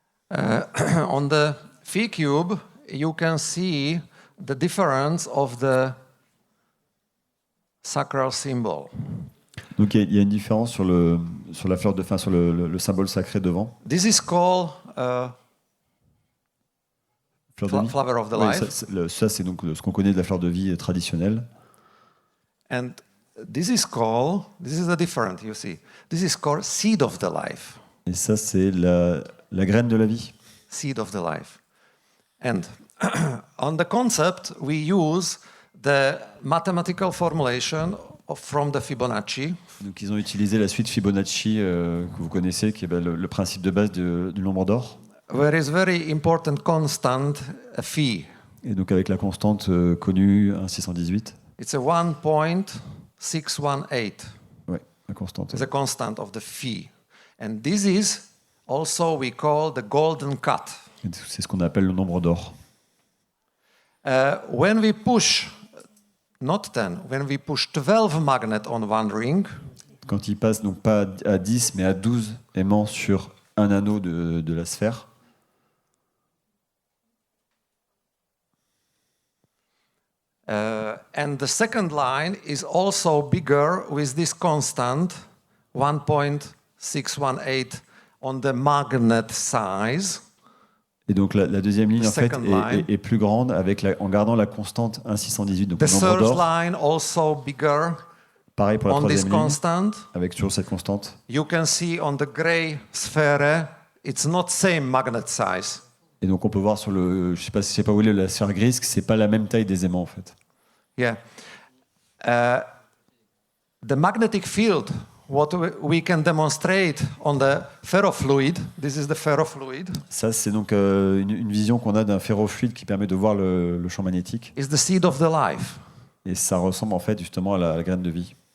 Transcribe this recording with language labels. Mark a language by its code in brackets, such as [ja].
[en] On the PhiCube, you can see the difference of the sacral symbol. [fr] Donc il y a une différence sur la fleur de fin, sur le symbole sacré devant. [en] This is called flower of the life. [fr] Ça c'est donc ce qu'on connaît de la fleur de vie traditionnelle. [en] And this is the different, you see. This is called seed of the life. [fr] Et ça c'est la graine de la vie. [en] Seed of the life. And on the concept, we use the mathematical formulation from the Fibonacci. [fr] Donc ils ont utilisé la suite Fibonacci que vous connaissez, qui est le principe de base du nombre d'or. [en] There is very important constant phi. [fr] Et donc avec la constante connue 1,618. [en] It's a 1.618. [fr] Ouais, la constante. [en] It's a constant of the phi. And this is also we call the golden cut. [fr] C'est ce qu'on appelle le nombre d'or. [en] When we push when we push 12 magnets on one ring, [fr] quand il passe donc pas à 10 mais à 12 aimants sur un anneau de la sphère, [en] and the second line is also bigger with this constant 1.618 on the magnet size. [fr] Et donc la deuxième ligne en fait est plus grande en gardant la constante 1,618, donc le nombre d'or. [en] The third line also bigger. [fr] Pareil pour la troisième ligne, [en] constant. [fr] avec toujours cette constante. [en] You can see on the gray sphere, it's not same magnet size. [fr] Et donc on peut voir sur je sais pas où est la sphère grise, que c'est pas la même taille des aimants en fait. [en] Yeah. The magnetic field what we can demonstrate on the ferrofluid, this is the ferrofluid, [fr] Ça, c'est donc une vision qu'on a d'un ferrofluide qui permet de voir le champ magnétique. [en] is the seed of the life. [fr] Et ça ressemble en fait justement à la graine de vie.